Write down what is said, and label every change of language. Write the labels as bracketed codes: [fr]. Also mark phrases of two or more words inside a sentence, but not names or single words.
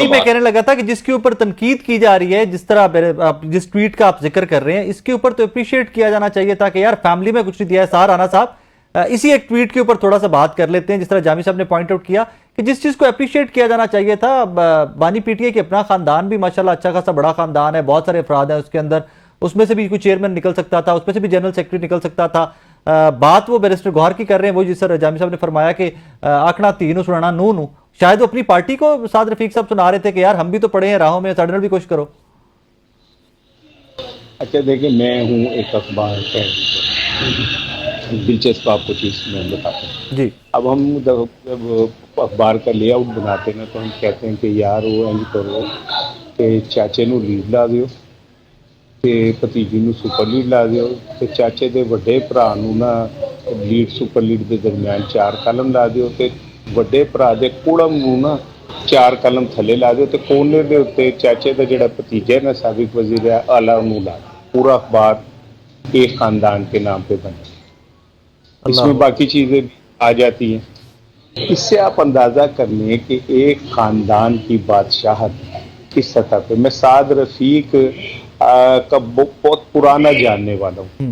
[ur] یہی میں کہنے لگا تھا کہ جس کے اوپر تنقید کی جا رہی ہے، جس طرح آپ جس ٹویٹ کا آپ ذکر کر رہے ہیں، اس کے اوپر تو اپریشیئیٹ کیا جانا چاہیے تھا کہ یار فیملی میں کچھ نہیں دیا ہے. سار رانا صاحب، اسی ایک ٹویٹ کے اوپر تھوڑا سا بات کر لیتے ہیں. جس طرح جامی صاحب نے [en] point out [ur] کیا کہ جس چیز کو اپریشیئیٹ کیا جانا چاہیے تھا، بانی پی ٹی آئی کے اپنا خاندان بھی ماشاءاللہ اچھا خاصا بڑا خاندان ہے، بہت سارے افراد ہیں اس کے اندر، اس میں سے بھی کوئی چیئرمین نکل سکتا تھا، اس میں سے بھی جنرل سیکرٹری نکل سکتا تھا. بات وہ بیرسٹر گوہر کی کر رہے ہیں، وہ جس طرح جامی صاحب نے فرمایا کہ [pa] آکھنا تینوں سنانا نو [ur] شاید وہ اپنی پارٹی کو سعد رفیق صاحب سنا رہے تھے کہ یار ہم بھی تو پڑے ہیں راہوں میں، [pa] ساڈے بھی [ur] کوشش کرو. اچھا دیکھیں، میں ہوں ایک اخبار کا دلچسپ آپ کو چیز میں بتاتا ہوں جی. اب ہم جب اخبار کا لے آؤٹ بناتے ہیں تو ہم کہتے ہیں کہ یار [pa] وہ انج کرو کہ چاچے نو لیڈ لا دیو تے بھتیجی نو سپر لیڈ لا دیو تے چاچے دے وڈے بھرا نو نا لیڈ سپر لیڈ دے درمیان 4 کالم لا دیو تے وڈے بھرا دے کوڑم نو نا 4 کالم تھلے لا دیو تے کونے دے اوتے چاچے دا جڑا بھتیجا ہے نا سابق وزیر اعلیٰ نو لا دیو. [ur] پورا اخبار ایک خاندان کے نام پہ بنا، اس میں باقی چیزیں بھی آ جاتی ہیں. اس سے آپ اندازہ کر لیں کہ ایک خاندان کی بادشاہت کس سطح پہ. میں سعد رفیق کا بہت پرانا جاننے والا ہوں.